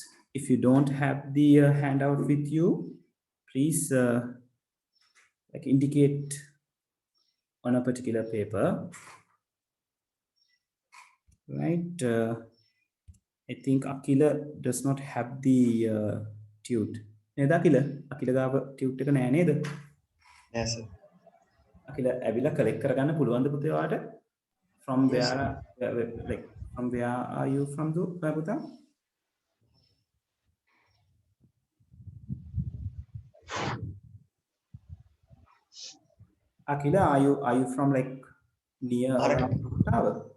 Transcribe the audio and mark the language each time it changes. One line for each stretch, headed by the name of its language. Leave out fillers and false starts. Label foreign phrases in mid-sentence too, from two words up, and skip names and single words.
English: If you don't have the handout with you, please like indicate on a particular paper. Right? I think Akila does not have the tute.
Sinhala: Neda Akila? Akila gava tute එක නෑ නේද? නෑ සර්. Akila ඇවිල්ලා collect කරගන්න පුළුවන්ද පුතේ ඔයාට?
English: From Yes, where, like from where are you from, පුතා? Akila, are you from like near around Tower?